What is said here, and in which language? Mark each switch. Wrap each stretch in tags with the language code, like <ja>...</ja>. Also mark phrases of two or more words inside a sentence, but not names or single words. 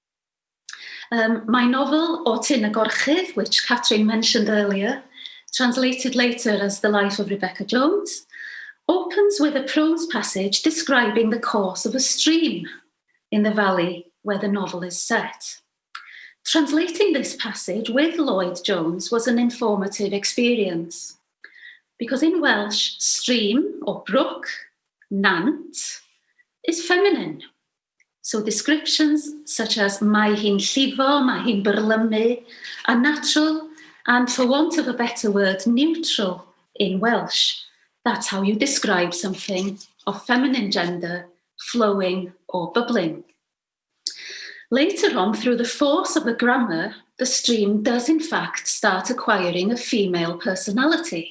<en>My novel, Awduron, which Katrin mentioned earlier, translated later as The Life of Rebecca Jones, opens with a prose passage describing the course of a stream in the valley where the novel is set. Translating this passage with Lloyd Jones was an informative experience, because in Welsh, stream or brook, nant, is feminine. So descriptions such as</en> <cy>mae hi'n llifo, mae hi'n byrlymu</cy> <en>are natural and, for want of a better word, neutral in Welsh. That's how you describe something of feminine gender, flowing or bubbling. Later on, through the force of the grammar, the stream does in fact start acquiring a female personality.</en>